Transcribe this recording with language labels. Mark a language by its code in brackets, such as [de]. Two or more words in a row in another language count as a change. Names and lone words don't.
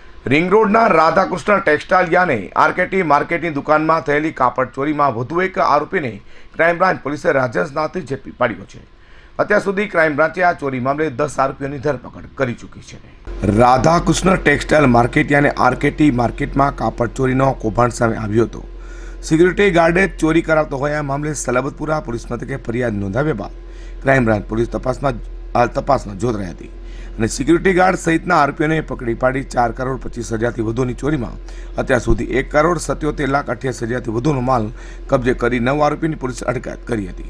[gu] રિંગ રોડના રાધાકૃષ્ણ ટેક્સટાઇલ યાને આરકેટી માર્કેટની દુકાનમાં થયેલી કાપડ ચોરીમાં વધુ એક આરોપીને ક્રાઇમ બ્રાન્ચ પોલીસે રાજસ્થાનથી ઝડપી પાડ્યો છે। અત્યાર સુધી ક્રાઇમ બ્રાન્ચે આ ચોરી મામલે 10 આરોપીઓની ધરપકડ કરી ચૂકી છે। રાધાકૃષ્ણ ટેક્સટાઇલ માર્કેટ याने આરકેટી માર્કેટમાં કાપડ ચોરીનો કૌભાંડ સામે આવ્યો હતો। સિક્યુરિટી ગાર્ડે ચોરી કરાવતો હોય આ મામલે સલાબતપુરા પોલીસ મથકે ફરિયાદ નોંધાવ્યા બાદ ક્રાઇમ બ્રાન્ચ પોલીસ તપાસમાં જોતરાઈ હતી અને સિક્યુરિટી ગાર્ડ સહિતના આરોપીઓને પકડી પાડી 4,25,00,000થી વધુની ચોરીમાં અત્યાર સુધી 1,77,88,000થી વધુનો માલ કબજે કરી 9 આરોપીની પોલીસે અટકાયત કરી હતી।